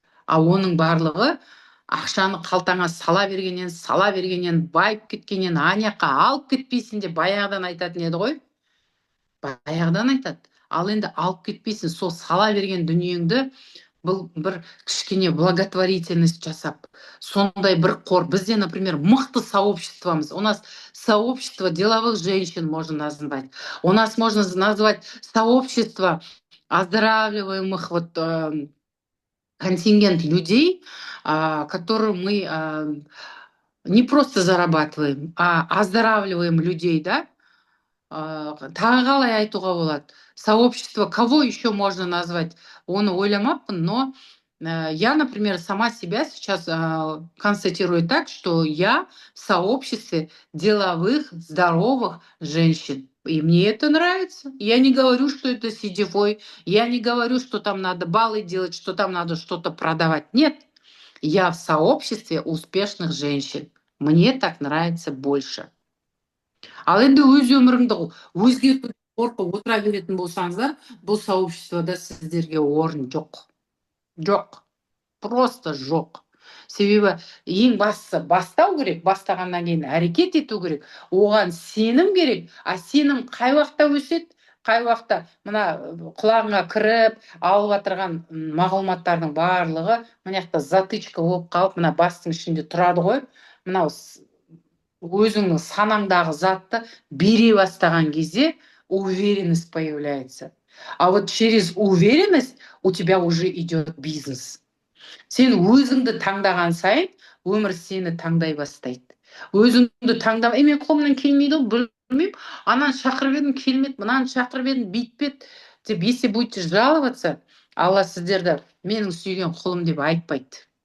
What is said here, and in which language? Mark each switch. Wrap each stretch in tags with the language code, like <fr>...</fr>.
<kk>Оның барлығы ақшаны қалтаңа сала бергеннен, байып кеткеннен, анаяққа алып кетпейсің деп баяғыдан айтатын еді ғой. Баяғыдан айтады. Ал енді алып кетпейсің, сол сала берген дүниеңді бұл бір кішкене благотворительность жасап, сондай бір қор. Бізде, например, мықты сообществомыз.</kk> <ru>У нас сообщество деловых женщин можно назвать. У нас можно назвать сообщество оздоравливаемых контингент людей, которые мы не просто зарабатываем, а оздоравливаем людей, да?</ru> <kk>Тағы қалай айтуға болады?</kk> <ru>Сообщество, кого еще можно назвать?</ru> <kk>Оны ойламаппын,</kk> <ru>но я, например, сама себя сейчас констатирую так, что я в сообществе деловых, здоровых женщин. И мне это нравится. Я не говорю, что это сетевой, я не говорю, что там надо баллы делать, что там надо что-то продавать. Нет, я в сообществе успешных женщин. Мне так нравится больше.</ru> <kk>Ал енді өз өміріңді өзгертуге қорқып отыра беретін болсаңыздар, бұл сообществода сіздерге орын жоқ. Жоқ. Просто жоқ. Себебі ең бастысы бастау керек, бастағаннан кейін әрекет ету керек, оған сенім керек. Сенім қай уақытта өседі? Қай уақытта мына құлағыңа кіріп, алып отырған мағлұматтардың барлығы мына жақта затычка болып қалып, мына бастың ішінде тұрады ғой. Мынау өзіңнің санаңдағы затты бере бастаған кезде</kk> <ru>уверенность появляется. А вот через уверенность у тебя уже идет бизнес.</ru> <kk>Сен өзіңді таңдаған сайын, өмір сені таңдай бастайды. Өзіңді таңдап, мен қолымнан келмейді, білмеймін, анан шақырып едім, келмеді, мынаны шақырып едім, бүйтпеді деп,</kk> <ru>если будете жаловаться,</ru> <kk>Алла сіздерді менің сүйген құлым деп айтпайды.</kk>